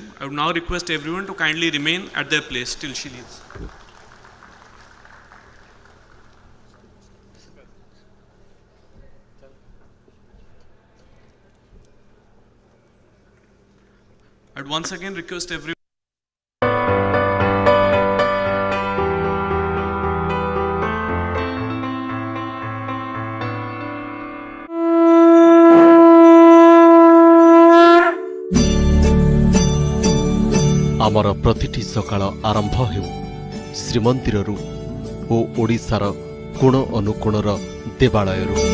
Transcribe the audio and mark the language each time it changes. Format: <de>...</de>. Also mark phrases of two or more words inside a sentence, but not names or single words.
<en>I would now request everyone to kindly remain at their place till she leaves. I would once again request everyone.</en> <or>ଆମର ପ୍ରତିଟି ସକାଳ ଆରମ୍ଭ ହେଉ ଶ୍ରୀମନ୍ଦିରରୁ ଓ ଓଡ଼ିଶାର କୋଣ ଅନୁକୋଣର ଦେବାଳୟରୁ</or>